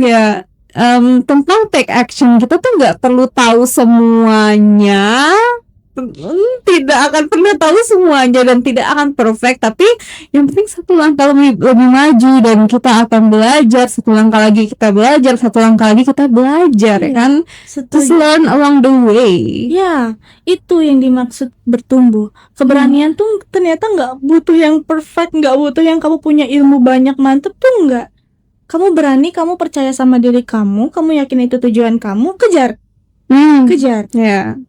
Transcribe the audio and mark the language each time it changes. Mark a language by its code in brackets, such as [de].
[id] Ya, tentang take action kita tuh nggak perlu tahu semuanya. Tidak akan pernah tahu semuanya dan tidak akan perfect, tapi yang penting satu langkah lebih maju dan kita akan belajar, satu langkah lagi kita belajar, satu langkah lagi kita belajar, ya kan? [en] Just learn along the way. [id] Ya, itu yang dimaksud bertumbuh. Keberanian tuh ternyata nggak butuh yang perfect, nggak butuh yang kamu punya ilmu banyak mantep tuh nggak. Kamu berani, kamu percaya sama diri kamu yakin itu tujuan kamu, kejar. Ya. Yeah.